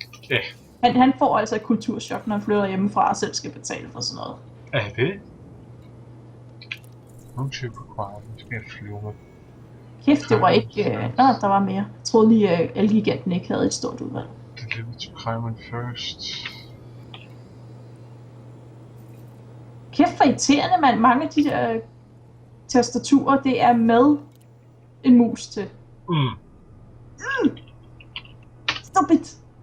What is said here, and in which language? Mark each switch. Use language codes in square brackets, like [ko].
[da] Ja. Han får altså et kulturschok, når han flytter hjemmefra og selv skal betale for sådan noget. Er det? Nu skal jeg flyve med. Kæft, det var ikke... der var mere. Jeg troede lige, at Elgiganten ikke havde et stort udvalg. [en] Deliver to Climate first. [da] Kæft, for irriterende, mand. Mange af de der tastaturer, det er med en mus til. [en] Stop it!